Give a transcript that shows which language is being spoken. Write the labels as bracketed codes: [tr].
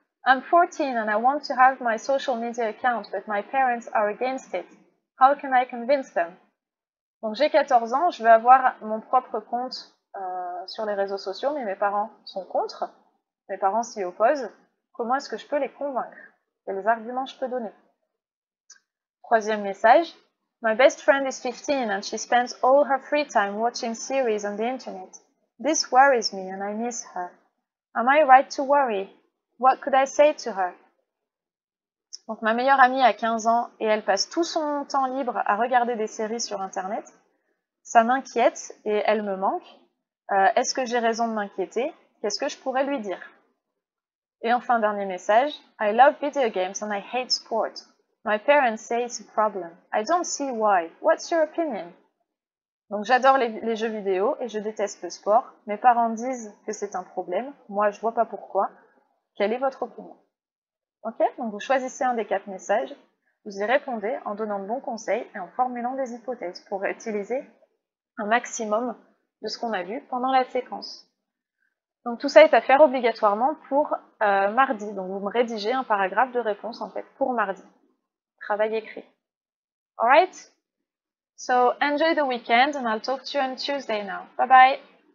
[en] I'm 14 and I want to have my social media account, but my parents are against it. How can I convince them? [fr] Donc j'ai 14 ans, je veux avoir mon propre compte sur les réseaux sociaux, mais mes parents sont contre. Mes parents s'y opposent. Comment est-ce que je peux les convaincre? Quels arguments je peux donner? Troisième message. [en] My best friend is 15 and she spends all her free time watching series on the internet. This worries me and I miss her. Am I right to worry? What could I say to her? [fr] Donc ma meilleure amie a 15 ans et elle passe tout son temps libre à regarder des séries sur internet. Ça m'inquiète et elle me manque. Est-ce que j'ai raison de m'inquiéter? Qu'est-ce que je pourrais lui dire? Et enfin, dernier message. [en] I love video games and I hate sport. My parents say it's a problem. I don't see why. What's your opinion? [fr] Donc j'adore les jeux vidéo et je déteste le sport. Mes parents disent que c'est un problème. Moi, je vois pas pourquoi. Quelle est votre opinion? Ok? Donc vous choisissez un des 4 messages. Vous y répondez en donnant de bons conseils et en formulant des hypothèses pour utiliser un maximum de ce qu'on a vu pendant la séquence. Donc tout ça est à faire obligatoirement pour mardi. Donc vous me rédigez un paragraphe de réponse en fait pour mardi. Travail écrit. [en] Alright? So enjoy the weekend and I'll talk to you on Tuesday now. Bye bye!